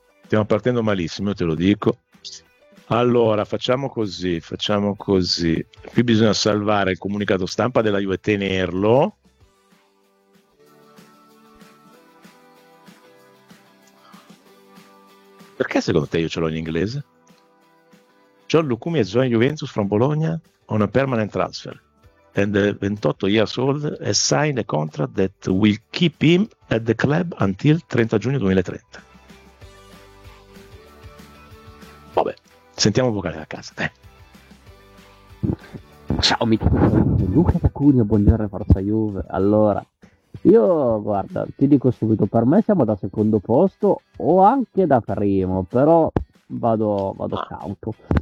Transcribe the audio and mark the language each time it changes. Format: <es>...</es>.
<it>Stiamo partendo malissimo, te lo dico. Allora, facciamo così. Qui bisogna salvare il comunicato stampa della Juve e tenerlo. Perché secondo te io ce l'ho in inglese?</it> <en>John Lukumi is joining Juventus from Bologna on a permanent transfer. And 28 years old has signed a contract that will keep him at the club until</en> <it>30 giugno 2030. Vabbè, sentiamo il vocale da casa. Ciao amico. Luca Cunio, buongiorno Forza Juve. Allora, io guarda, ti dico subito, per me siamo da secondo posto o anche da primo, però vado cauto.</it>